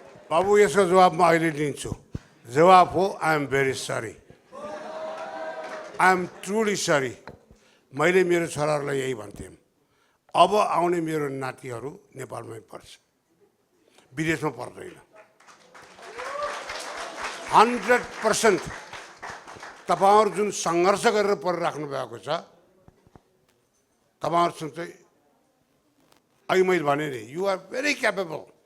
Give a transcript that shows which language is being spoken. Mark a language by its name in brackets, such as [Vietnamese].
[Nepali] बाबु यसको जवाब म अहिले दिन्छु। जवाब हो [English] I am very sorry, I am truly sorry. [Nepali] मैले मेरो छोराहरूलाई यही भन्थेँ, अब आउने मेरो नातिहरू नेपालमै पढ्छ, विदेशमा पढ्दैन। 100% तपाईँहरू जुन सङ्घर्ष गरेर पढिराख्नु भएको छ, तपाईँहरूसँग चाहिँ अहिले मैले भने नि [English] You are very capable.